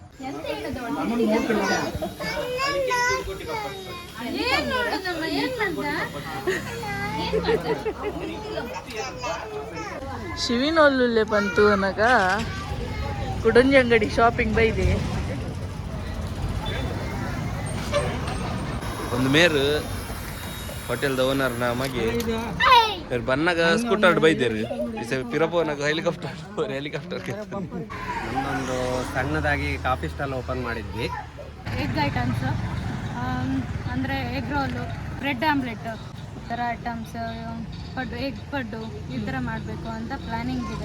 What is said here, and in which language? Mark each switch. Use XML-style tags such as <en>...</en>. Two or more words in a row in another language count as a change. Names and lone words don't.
<tcy>ಶಿವಿನೊಲ್ಲುಲ್ಲೆ ಬಂತು ಅನ್ನಗ ಕುಡಂಜಿ ಅಂಗಡಿ ಶಾಪಿಂಗ್ ಬೈದೆ ಒಂದು ಮೇರು ಹೋಟೆಲ್ದ ಓನರ್ನ ಮಗೆ ಬನ್ನಾಗ ಸ್ಕೂಟರ್ ಬೈದೇರಿ ಪಿರಪೋನಾಗ ಹೆಲಿಕಾಪ್ಟರ್</tcy> <kn>ನಮ್ಮೊಂದು ಸಣ್ಣದಾಗಿ</kn> <en>coffee stall open</en> <kn>ಮಾಡಿದ್ವಿ.</kn> <en>egg items</en> <kn>ಅಂದರೆ</kn> <en>egg roll, bread omelette</en> <kn>ಈ ಥರ ಐಟಮ್ಸ್, ಪಡ್ಡು, ಎಗ್ ಪಡ್ಡು ಈ ಥರ ಮಾಡಬೇಕು ಅಂತ ಪ್ಲ್ಯಾನಿಂಗ್ ಇದೆ.</kn>